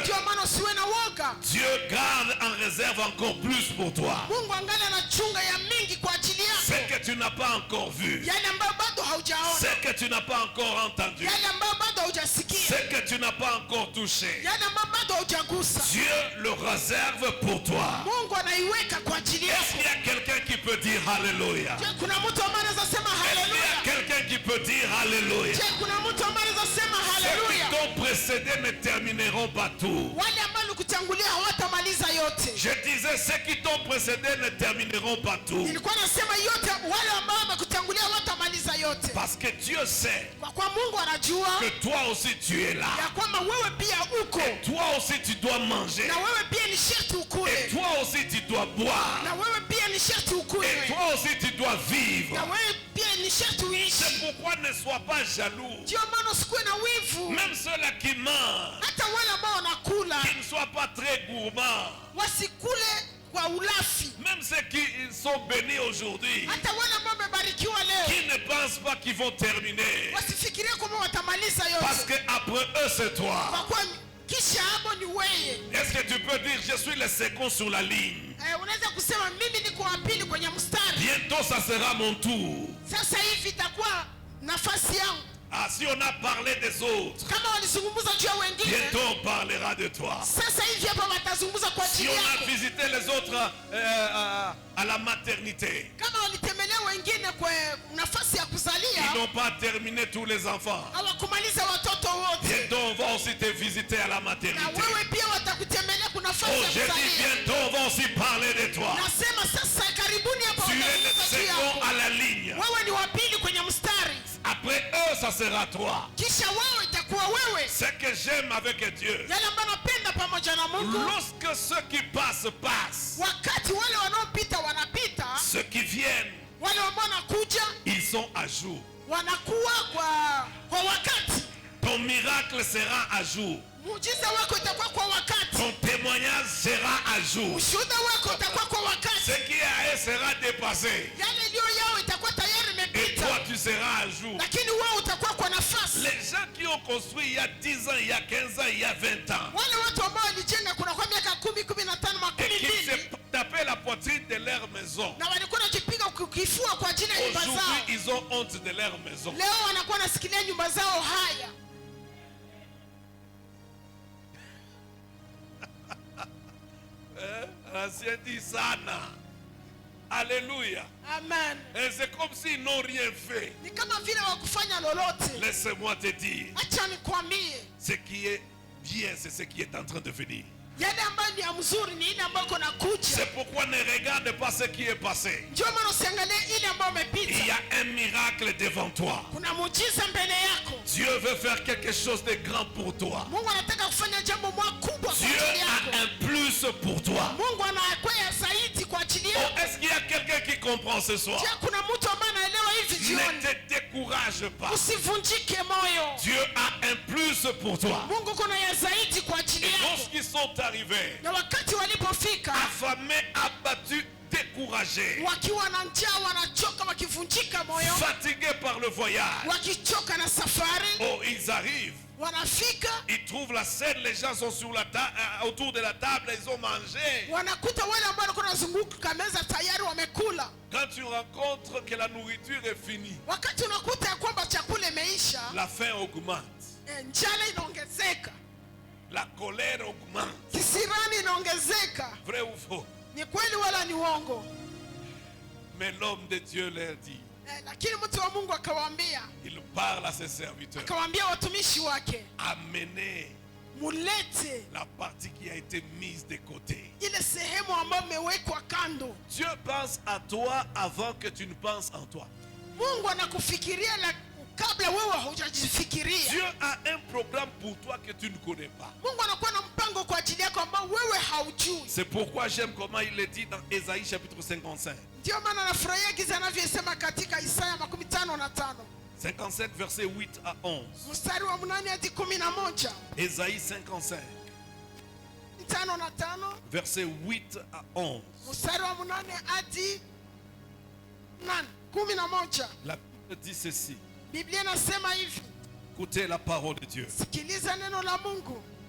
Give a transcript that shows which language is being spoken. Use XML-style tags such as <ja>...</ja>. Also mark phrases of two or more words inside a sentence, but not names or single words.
<sw>Ndio maana usiwe na woga.</sw> <fr>Dieu garde en réserve encore plus pour toi.</fr> <sw>Mungu angali anachunga ya mingi kwa ajili</sw> <fr>Ce</fr> <sw>yako,</sw> <fr>que tu n'as pas encore vu,</fr> <sw>yale ambayo bado haujaona,</sw> <fr>ce que tu n'as pas encore entendu,</fr> <sw>yale ambayo bado</sw> <fr>ce</fr> <sw>haujasikia,</sw> <fr>que tu n'as pas encore touché.</fr> <sw>yale ambayo bado haujagusa.</sw> <fr>Dieu le réserve pour toi.</fr> <sw>Mungu anaiweka kwa ajili</sw> <fr>Est-ce</fr> <sw>yako.</sw> <fr>qu'il y a quelqu'un qui peut dire Alléluia?</fr> <sw>Je, kuna mtu ambaye anaweza sema</sw> <fr>Est-ce qu'il y a</fr> <sw>haleluya?</sw> <fr>quelqu'un qui peut dire Alléluia?</fr> <sw>Je, kuna mtu ambaye anaweza sema</sw> <fr>Ceux qui</fr> <sw>haleluya?</sw> <fr>t'ont précédé ne termineront pas tout.</fr> <sw>Wale ambao walikutangulia hawatamaliza yote.</sw> <fr>Je disais, ceux qui t'ont précédé ne termineront pas tout.</fr> <sw>Nilikuwa nasema yote, wale ambao wamekutangulia hawatamaliza yote,</sw> <fr>Parce que Dieu sait</fr> <sw>kwa kuwa Mungu anajua</sw> <fr>que toi aussi tu es là.</fr> <sw>ya kwamba wewe pia uko,</sw> <fr>Toi aussi tu dois manger.</fr> <sw>na wewe pia ni sharti</sw> <fr>Et</fr> <sw>ukule,</sw> <fr>toi aussi tu dois boire.</fr> <sw>na wewe pia ni sharti</sw> <fr>Et</fr> <sw>ukule,</sw> <fr>toi aussi tu dois</fr> <sw>na</sw> <fr>vivre.</fr> <sw>wewe pia ni sharti uishi.</sw> <fr>C'est pourquoi ne sois pas jaloux.</fr> <sw>Ndio maana usikuwe na wivu.</sw> <fr>Même ceux-là qui mangent,</fr> <sw>Hata wale ambao wanakula</sw> <fr>qui ne soient pas très gourmands.</fr> <sw>wasikule kwa ulafi.</sw> <fr>Même ceux qui sont bénis aujourd'hui,</fr> <sw>Hata wale ambao wamebarikiwa leo</sw> <fr>qui ne pensent pas qu'ils vont terminer.</fr> <sw>wasifikirie kwamba watamaliza</sw> <fr>Parce</fr> <sw>yote,</sw> <fr>qu'après eux, c'est toi.</fr> <sw>kwa kuwa kisha hapo ni wewe.</sw> <fr>Est-ce que tu peux dire, je suis le second sur la ligne?</fr> <sw>Unaweza kusema mimi niko wa pili kwenye mstari,</sw> <fr>Bientôt, ça sera mon tour.</fr> <sw>sasa hivi itakuwa nafasi yangu.</sw> <fr>Ah, si on a parlé des autres,</fr> <sw>Kama walizungumza juu ya wengine,</sw> <fr>bientôt on parlera de toi.</fr> <sw>sasa hivi hapa watazungumza kwa</sw> <fr>Si</fr> <sw>ajili</sw> <fr>on a</fr> <sw>yako.</sw> <fr>visité les autres à la maternité,</fr> <sw>Kama walitembelea wengine kwa nafasi ya</sw> <fr>ils</fr> <sw>kuzalia,</sw> <fr>n'ont pas terminé tous les enfants.</fr> <sw>hawakumaliza watoto wote,</sw> <fr>Bientôt on va aussi te visiter à la</fr> <sw>na</sw> <fr>maternité.</fr> <sw>wewe pia watakutembelea kwa nafasi Oh, ya</sw> <fr>j'ai dit</fr> <sw>kuzalia.</sw> <fr>bientôt on va aussi parler de toi.</fr> <sw>Nasema sasa karibuni hapa</sw> <fr>Tu es le</fr> <sw>watazungumza juu</sw> <fr>second</fr> <sw>yako.</sw> <fr>à la ligne.</fr> <sw>Wewe ni wa pili kwenye mstari,</sw> <fr>Après eux, ça sera toi.</fr> <sw>kisha wewe itakuwa kuwa wewe.</sw> <fr>Ce que j'aime avec Dieu,</fr> <sw>Yale ambayo napenda pamoja na Mungu,</sw> <fr>lorsque ceux qui passent, passent,</fr> <sw>wakati wale wanaopita wanapita,</sw> <fr>ceux qui viennent,</fr> <sw>wale ambao wanakuja</sw> <fr>ils sont à jour.</fr> <sw>wanakuwa kwa wakati.</sw> <fr>Ton miracle sera à jour.</fr> <sw>Muujiza wako itakuwa kwa wakati.</sw> <fr>Ton témoignage sera à jour.</fr> <sw>Ushuhuda wako utakuwa kwa wakati.</sw> <fr>Ce qui est à eux sera dépassé.</fr> <sw>Yale ndio yao itakuwa tayari</sw> <fr>Et</fr> <sw>imepita.</sw> <fr>toi, tu seras à jour.</fr> <sw>Lakini wewe utakuwa kwa nafasi.</sw> <fr>Les gens qui ont construit il y a 10 ans, il y a 15 ans, il y a 20 ans,</fr> <sw>Wale watu ambao walijenga kuna kwa miaka 10, 15,</sw> <fr>et qui 12 se tapaient la poitrine de leur maison,</fr> <sw>na walikuwa wanajipiga kifua kwa ajili ya nyumba</sw> <fr>aujourd'hui,</fr> <sw>zao.</sw> <fr>ils ont honte de leur maison.</fr> <sw>Leo wanakuwa nasikilia nyumba zao haya.</sw> <fr>L'ancien dit sana. Alléluia. Amen. Et c'est comme s'ils n'ont rien fait.</fr> <sw>Ni kama vile wakufanya lolote.</sw> <fr>Laisse-moi te dire,</fr> <sw>Acha nikwambie,</sw> <fr>ce qui est bien, c'est ce qui est en train de venir.</fr> <sw>yale ambayo ni ya mzuri ni ile ambayo kuna kuja.</sw> <fr>C'est pourquoi ne regarde pas ce qui est passé.</fr> <sw>Ndio maana usiangalie ile ambayo</sw> <fr>Il y</fr> <sw>umepita.</sw> <fr>a un miracle devant toi.</fr> <sw>Kuna muujiza mbele yako.</sw> <fr>Dieu veut faire quelque chose de grand pour toi.</fr> <sw>Mungu anataka kufanya jambo kubwa kwa</sw> <fr>Dieu</fr> <sw>ajili</sw> <fr>a</fr> <sw>yako.</sw> <fr>un plus pour toi.</fr> <sw>Mungu anakwea zaidi kwa ajili Oh, yako.</sw> <fr>est-ce qu'il y a quelqu'un qui comprend ce soir?</fr> <sw>Je, kuna mtu ambaye anaelewa hivi</sw> <fr>Ne</fr> <sw>jioni?</sw> <fr>te décourage pas.</fr> <sw>Usivunjike moyo.</sw> <fr>Dieu a un plus pour toi.</fr> <sw>Mungu kuna ya zaidi kwa ajili</sw> <fr>Et</fr> <sw>yako.</sw> <fr>lorsqu'ils sont arrivés,</fr> <sw>Na wakati walipofika</sw> <fr>affamés, abattus, découragés,</fr> <sw>wakiwa na njaa, wanachoka, wakivunjika moyo,</sw> <fr>fatigués par le voyage,</fr> <sw>wakichoka na safari,</sw> <fr>oh, ils arrivent.</fr> <sw>wanafika</sw> <fr>Ils trouvent la scène, les gens sont sur la autour de la table, ils ont mangé.</fr> <sw>wanakuta wale ambao walikuwa wanazunguka meza tayari wamekula.</sw> <fr>Quand tu rencontres que la nourriture est finie,</fr> <sw>Wakati unakuta ya kwamba chakula imeisha,</sw> <fr>la faim augmente,</fr> <sw>njala inaongezeka,</sw> <fr>la colère augmente.</fr> <sw>kisirani inaongezeka.</sw> <fr>Vrai ou faux?</fr> <sw>Ni kweli wala ni uongo?</sw> <fr>Mais l'homme de Dieu leur dit,</fr> <sw>Lakini mtu wa Mungu akawaambia,</sw> <fr>il parle à ses serviteurs,</fr> <sw>akawaambia watumishi wake,</sw> <fr>amenez</fr> <sw>mulete</sw> <fr>la partie qui a été mise de côté.</fr> <sw>ile sehemu ambayo imewekwa kando.</sw> <fr>Dieu pense à toi avant que tu ne penses en toi.</fr> <sw>Mungu anakufikiria kabla wewe haujajifikiria.</sw> <fr>Dieu a un programme pour toi que tu ne connais pas.</fr> <sw>Mungu anakuwa na mpango kwa ajili yako ambao wewe haujui.</sw> <fr>C'est pourquoi j'aime comment il le dit dans Ésaïe chapitre 55.</fr> <sw>Ndio maana nafurahia giza anavyosema katika Isaya 55</sw> <fr>55 verset 8 à 11.</fr> <sw>mstari wa 8 hadi 11.</sw> <fr>Ésaïe 55 55 verset 8 à 11.</fr> <sw>mstari wa 8 hadi 11.</sw> <fr>La Bible dit ceci.</fr> <sw>Biblia inasema hivi.</sw> <fr>Écoutez la parole de Dieu.</fr> <sw>Sikiliza neno la Mungu.</sw>